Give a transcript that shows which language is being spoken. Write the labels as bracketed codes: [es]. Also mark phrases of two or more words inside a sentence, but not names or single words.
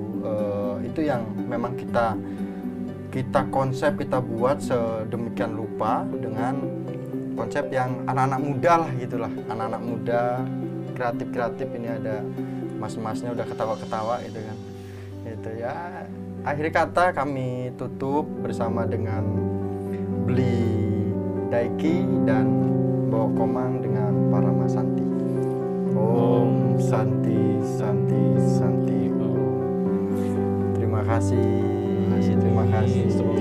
[id] Itu yang memang kita konsep, kita buat sedemikian rupa dengan konsep yang anak-anak muda lah gitulah. Anak-anak muda, kreatif-kreatif, ini ada mas-masnya udah ketawa-ketawa gitu kan. Itu ya. Akhir kata kami tutup bersama dengan Bli Daiki dan Mbok Komang dengan para Mas Santi. Om Santi Santi Santi Om. Terima kasih.